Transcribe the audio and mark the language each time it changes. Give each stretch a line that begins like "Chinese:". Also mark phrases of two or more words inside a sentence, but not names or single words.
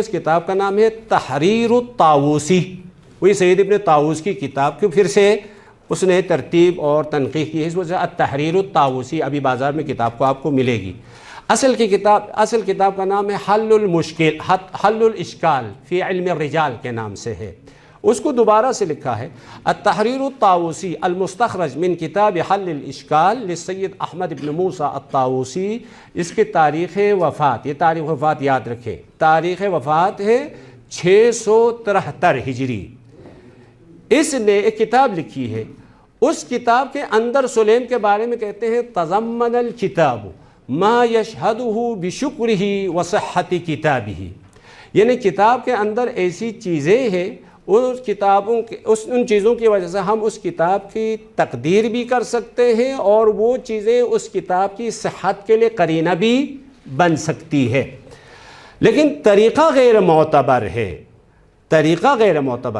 Urdu: اس کتاب کا نام ہے تحریر الطاووسی، وہی سید ابن طاووس کی کتاب کی پھر سے اس نے ترتیب اور تنقیح کی ہے، اس وجہ سے التحریر الطاووسی ابھی بازار میں کتاب کو آپ کو ملے گی۔ اصل کتاب کا نام ہے حل الاشکال فی علم الرجال کے نام سے ہے، اس کو دوبارہ سے لکھا ہے التحریر الطاووسی المستخرج من کتاب حل الاشکال للسید احمد بن موسیٰ الطاووسی. اس کی تاریخ وفات، یہ تاریخ وفات یاد رکھیں، تاریخ وفات ہے 673 ہجری. اس نے ایک کتاب لکھی ہے، اس کتاب کے اندر سلیم کے بارے میں کہتے ہیں تضمن
Arabic: الکتاب ما یشہدہ بشکرہ وصحت کتابہ،
Urdu: یعنی کتاب کے اندر ایسی چیزیں ہیں اس کتابوں کے ان چیزوں کی وجہ سے ہم اس کتاب کی تقدیر بھی کر سکتے ہیں اور وہ چیزیں اس کتاب کی صحت کے لیے قرینہ بھی بن سکتی ہے، لیکن طریقہ غیر معتبر ہے، طریقہ غیر معتبر.